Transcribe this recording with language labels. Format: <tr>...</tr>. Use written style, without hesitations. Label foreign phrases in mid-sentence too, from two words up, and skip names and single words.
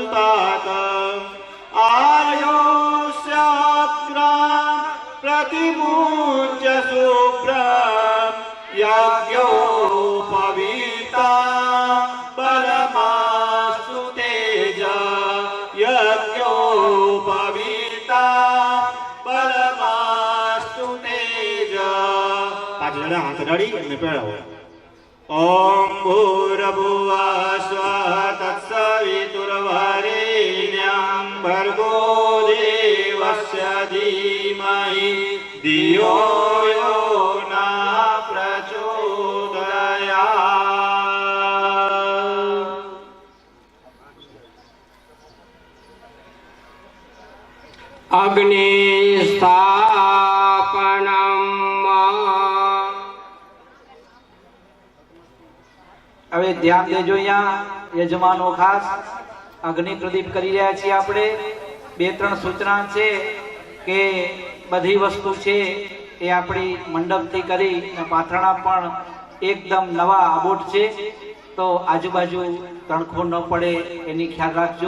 <sa>तात आयोस्याग्रा प्रतिमुच्य शुभ्रं यज्ञोपवीता परमास्तु तेज यज्ञोपवीता परमास्तु तेज।</sa> <gu>પાંચ જણા હાથ અડાડી અને પહેરાવો।</gu> <sa>ओम भूर्भुवः स्वः तत्सवितुर्वरेण्यं भर्गो देवस्य धीमहि धियो यो नः प्रचोदयात्। अग्नि स्थापनम्।</sa> <gu>હવે ધ્યાન દેજો, અહીંયા યજમાનો ખાસ અગ્નિ પ્રદીપ કરી રહ્યા છીએ આપણે। બે ત્રણ સૂચના છે કે બધી વસ્તુ છે એ આપણી મંડપથી કરી પાથરણા પણ એકદમ નવા આબોટ છે, તો આજુબાજુ તણખો ન પડે એની ખ્યાલ રાખજો।</gu>